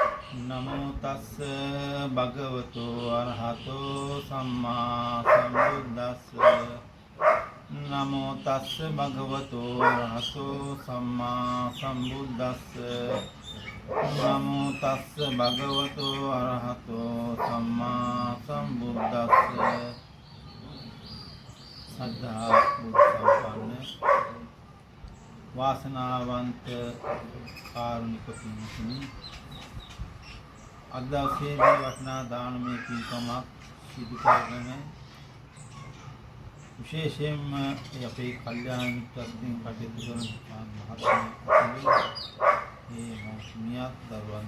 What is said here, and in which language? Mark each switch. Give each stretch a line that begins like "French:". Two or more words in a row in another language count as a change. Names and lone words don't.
Pali: නමෝ තස්ස භගවතු අරහතෝ සම්මා සම්බුද්දස්ස නමෝ තස්ස භගවතු අරහතෝ සම්මා සම්බුද්දස්ස නමෝ තස්ස භගවතු අරහතෝ සම්මා සම්බුද්දස්ස
Sinhala: සද්ධා බුද්ධ සම්පන්න වාසනාවන්ත කාරුණික පින්තුනි අද දවසේදී වටිනා දානමය පින්කමක් සිදු කරගෙන විශේෂයෙන්ම අපේ කල්යාණ මිත්‍රත්වයෙන් කටයුතු කරන මහත්මයා මේ මෞසුමියක් දරුවන්